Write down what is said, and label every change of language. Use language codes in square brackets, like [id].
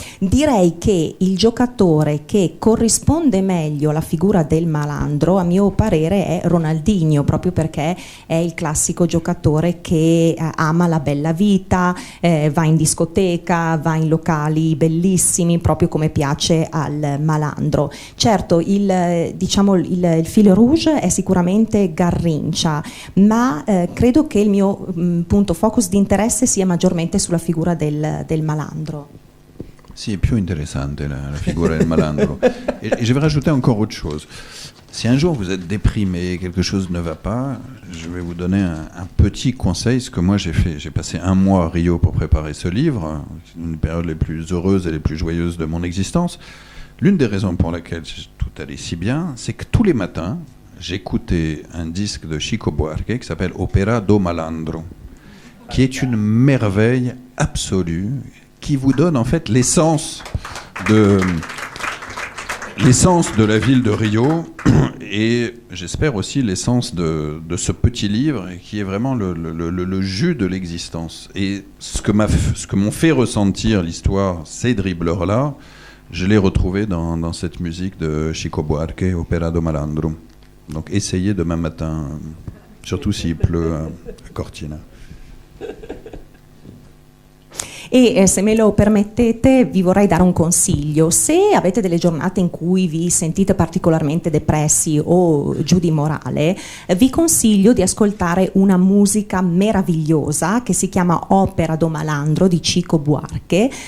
[it] Direi che il giocatore che corrisponde meglio alla figura del malandro, a mio parere, è Ronaldinho, proprio perché è il classico giocatore che ama la bella vita, va in discoteca, va in locali bellissimi, proprio come piace al malandro. Certo, il fil rouge è sicuramente Garrincha, ma credo che il mio punto focus di interesse sia maggiormente sulla figura del malandro. Si, è più interessante la figura del malandro. [fr] Et je vais rajouter encore autre chose. Si un jour vous êtes déprimé, quelque chose ne va pas, je vais vous donner un petit conseil, ce que moi j'ai fait. J'ai passé 1 mois à Rio pour préparer ce livre, une période les plus heureuses et les plus joyeuses de mon existence. L'une des raisons pour laquelle tout allait si bien, c'est que tous les matins, j'écoutais un disque de Chico Buarque qui s'appelle Opera do Malandro, qui est une merveille absolue, qui vous donne en fait l'essence de la ville de Rio. et j'espère aussi l'essence de ce petit livre, qui est vraiment le jus de l'existence. Et ce que m'ont fait ressentir l'histoire, ces dribbleurs-là, je l'ai retrouvé dans cette musique de Chico Buarque, Opera do Malandro. Donc essayez demain matin, surtout s'il pleut à Cortina. [it] E se me lo permettete vi vorrei dare un consiglio: se avete delle giornate in cui vi sentite particolarmente depressi o giù di morale, vi consiglio di ascoltare una musica meravigliosa che si chiama Opera do Malandro di Chico Buarque.